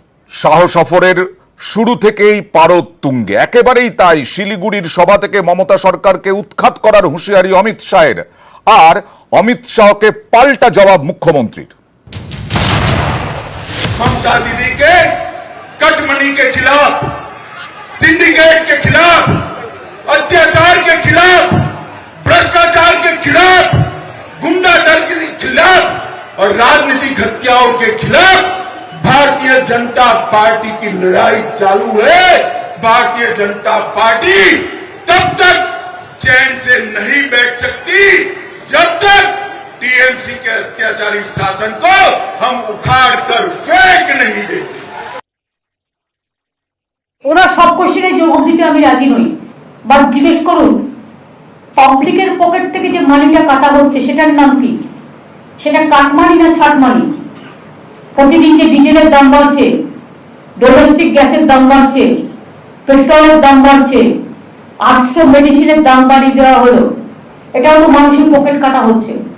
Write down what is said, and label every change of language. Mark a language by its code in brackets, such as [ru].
[bn] শাহ সফরের শুরু থেকেই পারদ তুঙ্গে, একেবারেই তাই। শিলিগুড়ির সভা থেকে মমতা সরকারকে উৎখাত করার হুঁশিয়ারি অমিত শাহের, আর অমিত শাহকে পাল্টা জবাব মুখ্যমন্ত্রীর। [hi] ममता दीदी के कटमनी के खिलाफ, सिंडिकेट के खिलाफ, अत्याचार के खिलाफ, भ्रष्टाचार के खिलाफ गुंडा दल के खिलाफ और राजनीतिक हत्याओं के खिलाफ भारतीय जनता पार्टी की लड़ाई चालू है। भारतीय जनता पार्टी तब तक चैन से नहीं बैठ सकती जब तक टीएमसी के अत्याचारी शासन को हम उखाड़ कर फेंक नहीं देते। [bn] ওরা সব কোশ্চেনে জবাব দিতে আমি রাজি নই। বাট জিজ্ঞেস করুন, পাবলিকের পকেট থেকে যে মানিটা কাটা হচ্ছে সেটার নাম কি? সেটা কাটমানি না ছাটমানি? প্রতিদিন যে ডিজেলের দাম বাড়ছে, ডোমেস্টিক গ্যাসের দাম বাড়ছে, পেট্রোলের দাম বাড়ছে, 800 মেডিসিনের দাম বাড়িয়ে দেওয়া হলো, এটাও তো মানুষের পকেট কাটা হচ্ছে।